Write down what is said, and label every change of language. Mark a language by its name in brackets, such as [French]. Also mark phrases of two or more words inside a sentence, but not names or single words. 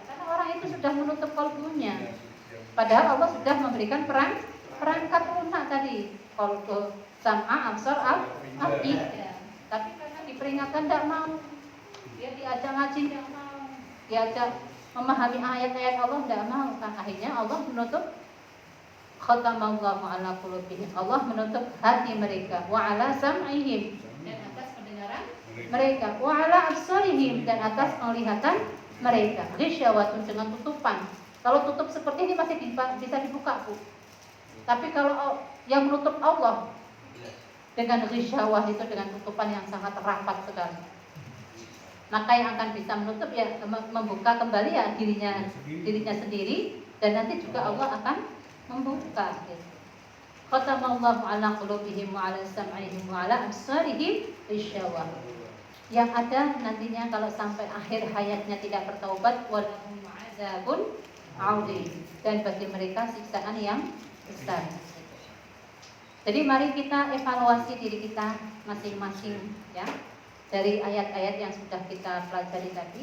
[Indonesian] Karena orang itu sudah menutup kalbunya. Padahal Allah sudah memberikan perangkat lunak tadi, kalbu, sam'a, absar, afidah. Tapi karena diperingatkan tidak mau. Dia diajak ngaji tidak mau, diajak memahami ayat-ayat Allah tidak mau. Akhirnya Allah menutup [Arabic] ختم الله على قلوبهم. [Indonesian] Allah menutup hati mereka, [Arabic] و على سمعهم, [Indonesian] dan atas pendengaran mereka, [Arabic] و على أبصارهم, [Indonesian] dan atas penglihatan mereka. Ghisyawatun, dengan tutupan. Kalau tutup seperti ini masih bisa dibuka, Bu. Tapi kalau yang menutup Allah dengan ghisyawah itu, dengan tutupan yang sangat rapat sekali, maka yang akan bisa menutup ya membuka kembali ya dirinya sendiri, dan nanti juga Allah akan membuka. [Arabic] ختم الله على قلوبهم و على سمعهم و على أبصارهم غشاوة. [Indonesian] Yang ada nantinya kalau sampai akhir hayatnya tidak bertaubat, [Arabic] ولهم عذاب عظيم, [Indonesian] dan bagi mereka siksaan yang besar. Jadi mari kita evaluasi diri kita masing-masing ya, dari ayat-ayat yang sudah kita pelajari tadi.